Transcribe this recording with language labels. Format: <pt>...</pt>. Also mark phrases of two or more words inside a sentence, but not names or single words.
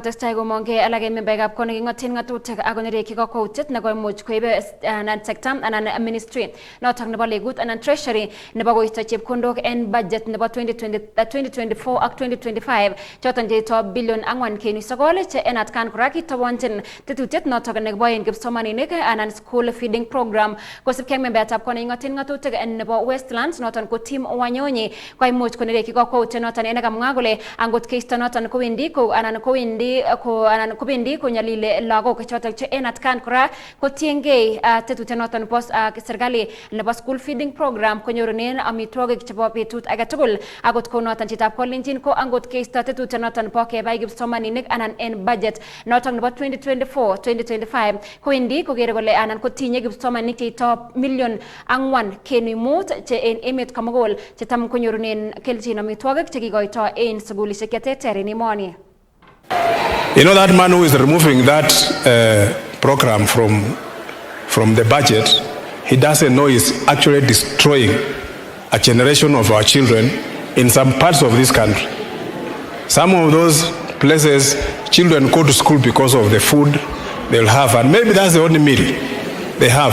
<kln>kotestai komongei alak en membaekab kot neking'oten ng'atutik ako nerekyi kakwautiet nekoimuch koibe sekta anan ministry notok nebo legut anan treasury nebo koisto chepkondok en budget nebo 2024 ak 2025 choton cheito bilion 4.9 che en atkan kora kitobonjin tetutiet notok nekiboen kipsomaninik anan</kln> <en>school feeding program</en> <kln>kosubkei ak membayatab kot neking'oten ng'atutik nebo Westlands noton ko Tim Wanyonyi koimuch konerekyi kakwautiet noton nekamwa kole angot keisto noton kowendi konyalile lagok chotok che en atkan kora kotiengei tetutiet noton nebo serikali nebo</kln> <en>school feeding program</en> <kln>konyorunen amitwogik chebo betut age tugul akot kou noton chitab kolenjin ko angot keisto tetutiet noton bo kebai kipsomaninik anan en budget noton nebo 2024-2025 kowendi kokere kole anan kotinye kipsomaninik cheito milion 4.5 che en emet komugul chetam konyorunen kelchin amitwogik chekikoito en sugulishek cheterter en emoni.</kln> <en>You know, that man who is removing that program from the budget, he doesn't know he's actually destroying a generation of our children in some parts of this country. Some of those places, children go to school because of the food they'll have, and maybe that's the only meal they have.</en>